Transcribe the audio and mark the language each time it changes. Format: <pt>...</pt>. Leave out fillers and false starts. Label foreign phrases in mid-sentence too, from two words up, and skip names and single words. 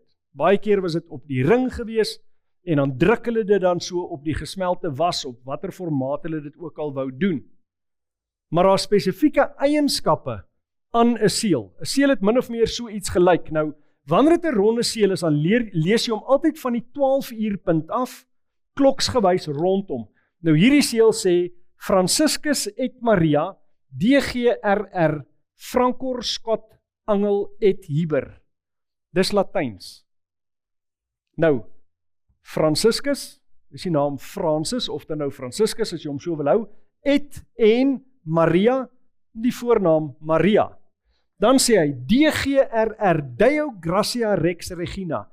<af>Baie keer was dit op die ring gewees, en dan druk hulle dit dan so op die gesmelte was, op watter formaat hulle dit ook al wou doen. Maar daar is spesifieke eienskappe aan 'n seël. 'n Seël het min of meer so iets gelyk. Nou, wanneer dit 'n ronde seël is, dan lees jy hom altyd van die 12 uur punt af, kloksgewys rondom. Nou hierdie seël sê,</af> <la>Franciscus et Maria, DGRR, Francor Scott Angel et Hiber.</la> <af>Dis Latyns. Nou, Franciscus, is die naam Francis, of dan nou Franciscus, as jy hom so wil hou, et en Maria, die voornaam Maria. Dan sê hy,</af> <la>DGRR, Deo Gratia Rex Regina.</la>